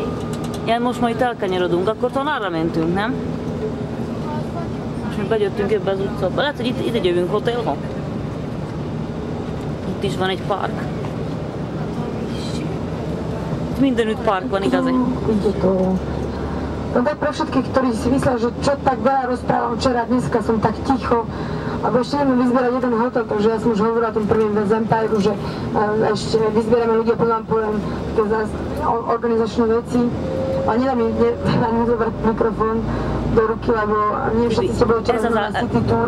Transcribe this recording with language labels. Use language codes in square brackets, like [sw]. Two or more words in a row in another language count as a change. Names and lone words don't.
[hu] Ja, most majd itt elkanyarodunk, akkor talán arra mentünk, nem? Most még bejöttünk ebbe az utcába. Lehet, hogy itt jövünk hotelba. Itt is van egy park. Itt mindenütt park van, igaz? [sk] No tak pre všetkých, ktorí si myslia, že čo tak veľa rozprávam včera, dneska som tak ticho, lebo ešte ideme vyzbierať jeden hotel, takže ja som už hovorila o tom prvým z Empire, že ešte vyzbierame ľudia, potom vám poviem také organizačné veci. A nedá mi zobrať mikrofón do ruky, lebo nie všetci ste boli včera na City Toure.